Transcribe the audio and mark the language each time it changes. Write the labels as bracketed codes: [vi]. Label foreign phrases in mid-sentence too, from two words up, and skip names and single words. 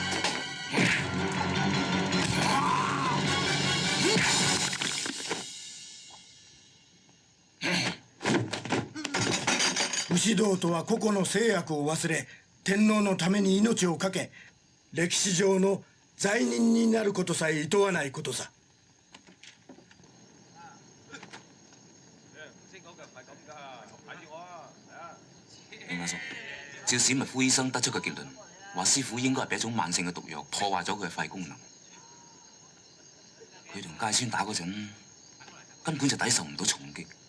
[ja] 武士道とは個々の制約を忘れ天皇のために命を懸け歴史上の罪人になることさえ厭わないことさ。 [yue] 明阿叔，照史密夫醫生得出嘅結論，話師傅應該係俾一種慢性嘅毒藥破壞咗佢嘅肺功能。佢同芥川打嗰陣，根本就抵受唔到重擊。